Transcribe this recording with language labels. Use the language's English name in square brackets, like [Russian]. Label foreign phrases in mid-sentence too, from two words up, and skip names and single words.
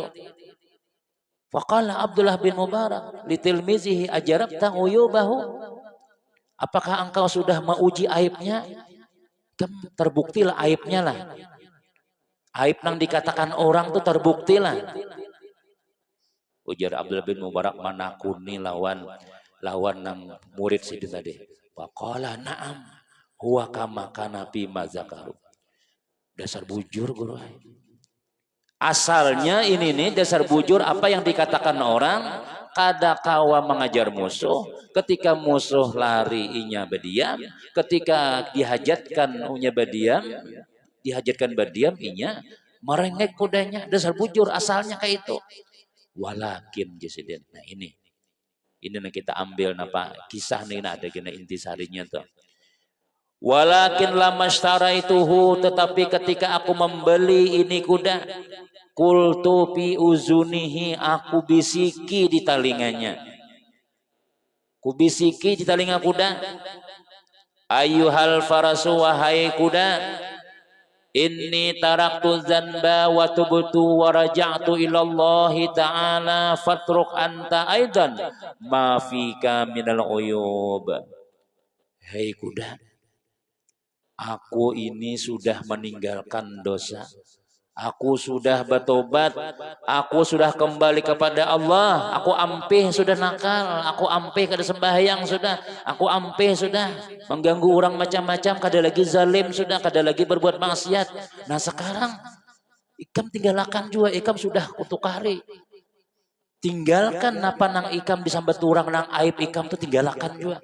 [Arabic] فقال عبد الله بن مبارك لتلميذه أجربت عيوبه. [Indonesian] Apakah engkau sudah menguji aibnya? Terbuktilah aibnya lah. Aib yang dikatakan orang tuh terbuktilah. [Banjar] Ujar Abdullah bin Mubarak manakuni lawan nang murid sidin tadi. [Arabic] فقال نعم هو كما كان في ما ذكروا. [Banjar] Dasar bujur guru. Asalnya ini nih dasar bujur apa yang dikatakan orang kada kawa mengajar musuh, ketika musuh lari inya berdiam, ketika dihajatkan berdiam inya merengek kudanya. Dasar bujur asalnya kayak itu. Walakin jesiden. Nah ini yang kita ambil napa kisah nih ada kena intisarinya tuh. [Arabic] ولكن لما اشتريته, [Indonesian] tetapi ketika aku membeli ini kuda, [Arabic] قلت في أذنه, [Indonesian] aku bisiki di telinganya. Ku bisiki di telinga kuda, [Arabic] أيها الفرس, [Indonesian] wahai kuda, [Arabic] إني تركت ذنبا وتبت ورجعت إلى الله تعالى فاترك أنت أيضا ما فيك من العيوب. [Indonesian] Hei kuda, aku ini sudah meninggalkan dosa. Aku sudah bertobat, aku sudah kembali kepada Allah, [Banjar] aku ampih sudah nakal, aku ampih kada sembahyang sudah, aku ampih sudah mengganggu orang macam-macam, kada lagi zalim sudah, kada lagi berbuat maksiat. Nah sekarang ikam tinggalkan juga, ikam sudah kutukari. Tinggalkan napa nang ikam disambat orang nang aib ikam tuh tinggalkan juga.